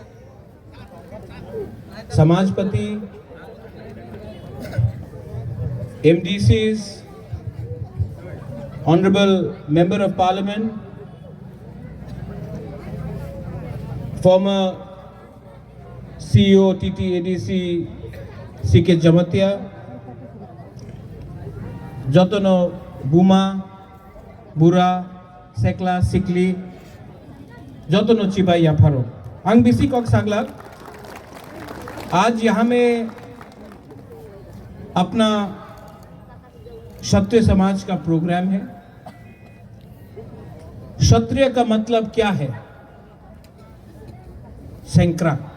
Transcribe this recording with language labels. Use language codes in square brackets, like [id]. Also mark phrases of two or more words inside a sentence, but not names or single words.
[en] Samajpati MDCs, Honorable Member of Parliament, former CEO TTADC CK Jamatia, [trp] Jotono Buma, Bura, Sekla, Sikli, Jotono Chibai Yaparo. Ang bisi kok [hi] सांगला आज यहाँ में अपना क्षत्रिय समाज का प्रोग्राम है। क्षत्रिय का मतलब क्या है? सैंक्रा।